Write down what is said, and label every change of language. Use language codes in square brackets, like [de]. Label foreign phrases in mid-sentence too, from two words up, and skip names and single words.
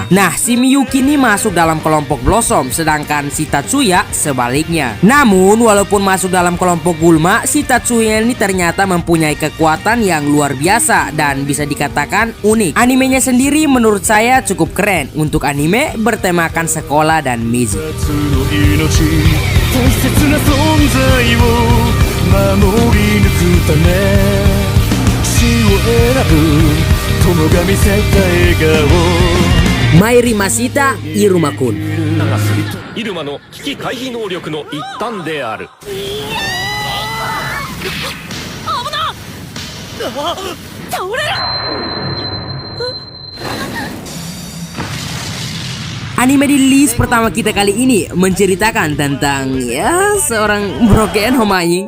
[id] Nah, si Miyuki ini masuk dalam kelompok Blossom, sedangkan si Tatsuya sebaliknya. Namun, walaupun masuk dalam kelompok Gulma, si Tatsuya ini ternyata mempunyai kekuatan yang luar biasa dan bisa dikatakan unik. Animenya sendiri menurut saya cukup keren untuk anime bertemakan sekolah dan magic. [ja] 死を選ぶ友が見せた笑顔 Mairi Mashita Iruma-kun. 流すイルマの危機回避能力の一端である。 [id] Anime di list pertama kita kali ini menceritakan tentang ya seorang [en] broken homaing.